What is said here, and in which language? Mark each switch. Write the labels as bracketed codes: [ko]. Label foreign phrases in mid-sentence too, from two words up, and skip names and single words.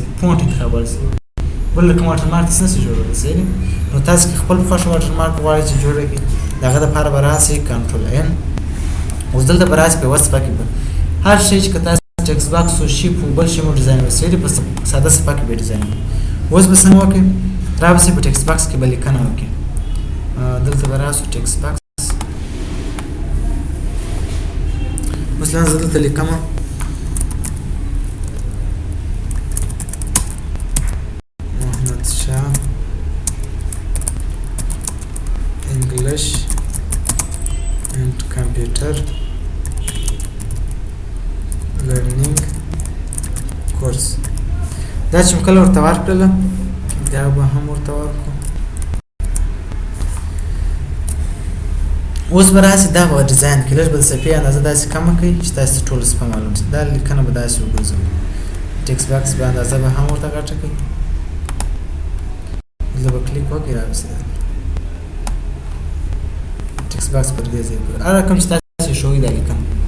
[ps] فونټ انتخابولی شي بل کوم واټر مارک تاسو نشئ جوړولی صحیح دی نو تاسو که خپل په خوښه واټر مارک غواړئ چې جوړه کړئ د هغه دپاره به راسئ [en] control N [ps] اوس دلته به راسئ په یوه صفحه کې به هر شی چې که تاسو [en] text box [ps] و شیپ و بل شی مو ډیزاین وي صحیح دی په ساده صفحه کې به ډیزاین وي اوس به څنګه وکړئ رابسئ په ټکس باکس کې به لیکنه وکړئ دلته به راسو ټکس باکس مثلا زه دلته لیکم محمد شاه انګلیش [en] and computer learning course [ps] دا چې کله ورته ورکړله دا به هم ورته ورکړو اوس به راسي دا به ډیزاین کې لږ به د صفحې اندازه داسې کمه کوي چې تاسو ته ټوله صفحه معلوم شي دا لیکنه به داسې وګرځوو [en] text box [ps] به اندازه به هم ورته غټه کوي دلته به کلیک وکړئ راوځي [en] text box [ps] پر دې ځای پورې هر رقم چې تاسو شوی دا لیکنه